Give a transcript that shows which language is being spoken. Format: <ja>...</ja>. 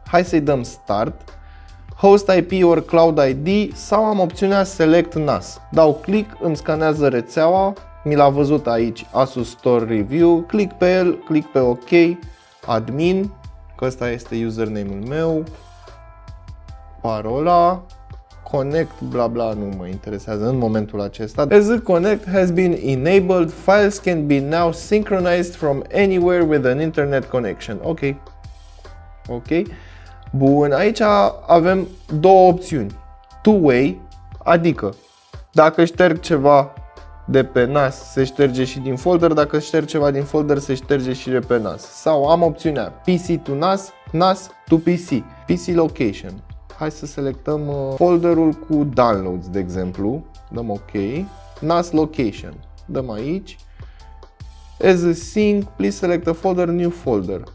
<ro>Hai să-i dăm Start,</ro> <en>Host IP or Cloud ID</en> <ro>sau am opțiunea Select NAS. Dau click, îmi scanează rețeaua mi l-a văzut aici Asus Store Review, click pe el, click pe OK, admin, că ăsta este username-ul meu, parola, connect, bla bla, nu mă interesează în momentul acesta.</ro> <en>As the connect has been enabled, files can be now synchronized from anywhere with an internet connection. Ok. Ok.</en> <ro>Bun, aici avem două opțiuni. Two-way, adică dacă șterg ceva de pe NAS, se șterge și din folder, dacă șterg ceva din folder, se șterge și de pe NAS. Sau am opțiunea PC to NAS, NAS to PC, PC location. Hai să selectăm folderul cu downloads, de exemplu. Dăm OK. NAS location. Dăm aici.</ro> <en>As a sync, please select a folder, new folder.</en>